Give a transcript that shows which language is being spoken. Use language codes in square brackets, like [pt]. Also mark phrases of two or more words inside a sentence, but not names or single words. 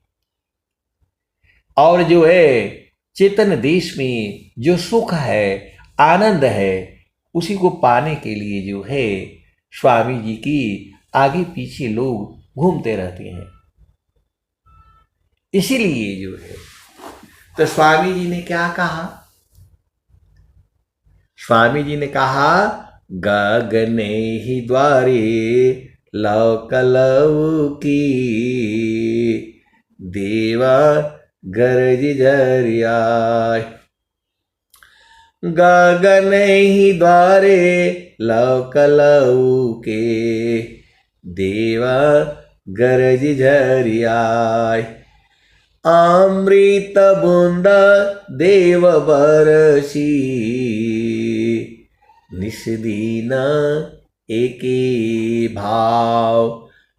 [hi] और जो है चेतन देश में जो सुख है, आनंद है, उसी को पाने के लिए जो है स्वामी जी की आगे पीछे लोग घूमते रहते हैं। इसीलिए जो है तो स्वामी जी ने क्या कहा? स्वामी जी ने कहा गगने ही द्वारे लौकलौ की, देवा गरज झरियाय। गगन ही द्वारे लौकलौ के, देवा गरज झरियाय। अमृत बूंद देव बरसी, निस्दीन एके भाव।